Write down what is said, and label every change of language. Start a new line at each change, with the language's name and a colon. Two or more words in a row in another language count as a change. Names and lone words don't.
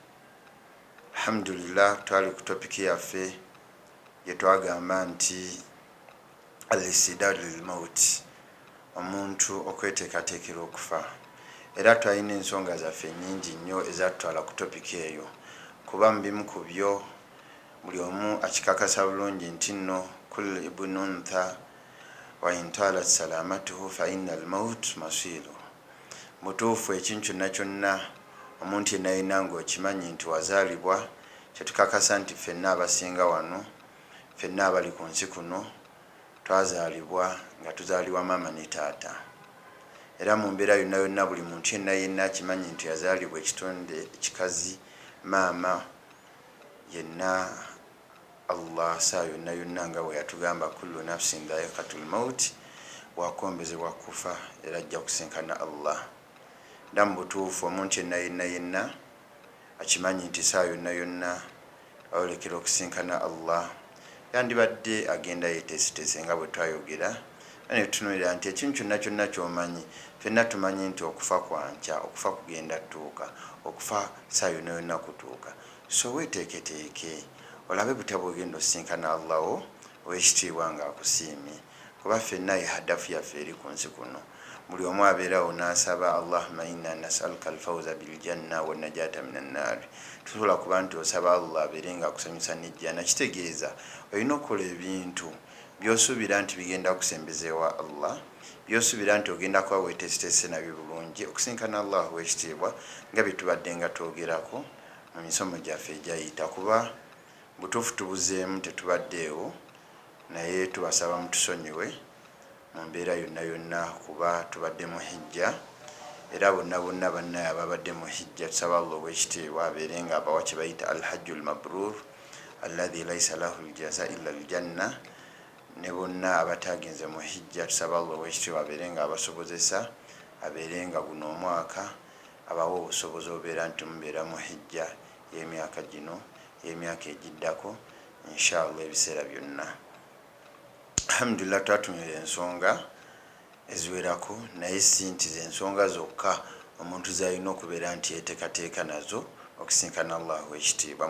Ganda: Alhamdulillah, twali ku topiki yaffe yetwagamba nti
Arabic: الاستعداد للموت,
Ganda: omuntu okweteekateekera okufa, era twalina ensonga zaffe nnyingi nnyo ezatutwala ku topiki eyo kuba mu bimu ku byo buli omu akikakasa bulungi nti nno
Arabic: كل ابن أنثى وإن طالت سلامته فإن الموت مصيره.
Ganda: Mutuufu ekintu kyonna kyonna omuntu yenna yenna ng'okimanyi nti wazaalibwa, kyetukakasa nti ffenna abasinga wano, ffenna abali ku nsi kuno twazaalibwa nga tuzaalibwa maama ne taata, era mu mbeera yonna yonna buli muntu yenna yenna akimanyi nti yazaalibwa ekitonde kikazi maama yenna. Allah saa yonna yonna nga bwe yatugamba
Arabic: كل نفس ذائقة الموت,
Ganda: wakombezebwa kufa era ajja kusinkana Allah. Nda mu butuufu omuntu yenna yenna yenna akimanyi nti saa yonna yonna ayolekera okusinkana Allah yandibadde agenda yeeteeseteese nga bwe twayogera, ne tutunuulira nti ekintu kyonna kyonna ky'omanyi, ffenna tumanyi nti okufa kwankya, okufa kugenda tuuka, okufa saa yonna yonna kutuuka. So weeteeketeeke olabe butya bw'ogenda osinkana Allah wo ow'ekitiibwa ng'akusiimye, kuba ffenna ye hadafu yaffe eri ku nsi kuno. Buli omu abeerawo n'asaba
Arabic: اللهم إنا نسألك الفوز بالجنة والنجاة من النار.
Ganda: Tusobola kuba nti osaba Allah abeere ng'akusanyusa n'ejjana, kitegeeza olina okukola ebintu by'osuubira nti bigenda kusembeza ewa Allah, by'osuubira nti ogenda kuba weeteeseteese nabyo bulungi okusinkana Allah ow'ekitiibwa nga bye tubadde nga twogerako mu misomo gyaffe egyayita. Kuba butuufu tubuzeemu tetubaddeewo, naye tubasaba mutusonyiwe mu mbeera yonna yonna kuba tubadde mu hijja, era bonna bonna bannaye ababadde mu hijja tusaba Allah ow'ekitiibwa abeere nga abawa kye bayita
Arabic: الحج المبرور الذي ليس له الجزاء إلا الجنة.
Ganda: Ne bonna abataagenze mu hijja tusaba Allah ow'ekitiibwa abeere nga abasobozesa, abeere nga guno omwaka abawa obusobozi obeera nti mubeera mu hijja y'emyaka gino y'emyaka egiddako inshallah ebiseera byonna. Alhamdulillah, twatunyera ensonga eziwerako, naye si nti ze ensonga zokka omuntu zalina okubeera nti yeeteekateeka nazo okusinkana Allah ow'ekitiibwa.